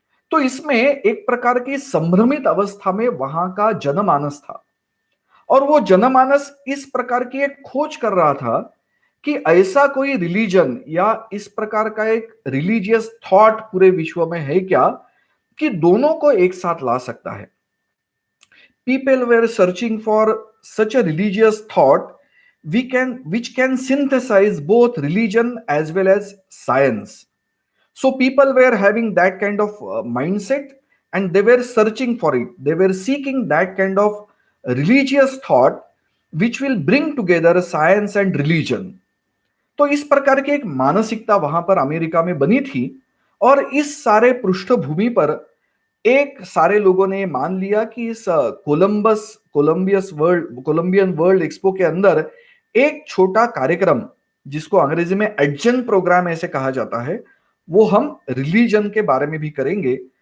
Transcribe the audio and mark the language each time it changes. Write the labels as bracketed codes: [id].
[hi] तो इसमें एक प्रकार की संभ्रमित अवस्था में वहां का जनमानस था। और वो जनमानस इस प्रकार की एक खोज कर रहा था कि ऐसा कोई रिलीजन या इस प्रकार का एक रिलीजियस थॉट पूरे विश्व में है क्या कि दोनों को एक साथ ला सकता है। [en] People were searching for such a religious thought which can synthesize both religion as well as science. So people were having that kind of mindset, and they were searching for it. They were seeking that kind of religious thought which will bring together science and religion. [hi] तो इस प्रकार की एक मानसिकता वहां पर America में बनी थी। और इस सारे पृष्ठभूमि पर एक सारे लोगों ने मान लिया कि इस कोलंबियन वर्ल्ड एक्सपो के अंदर एक छोटा कार्यक्रम, जिसको अंग्रेजी में एडजन प्रोग्राम ऐसे कहा जाता है, वो हम रिलीजन के बारे में भी करेंगे।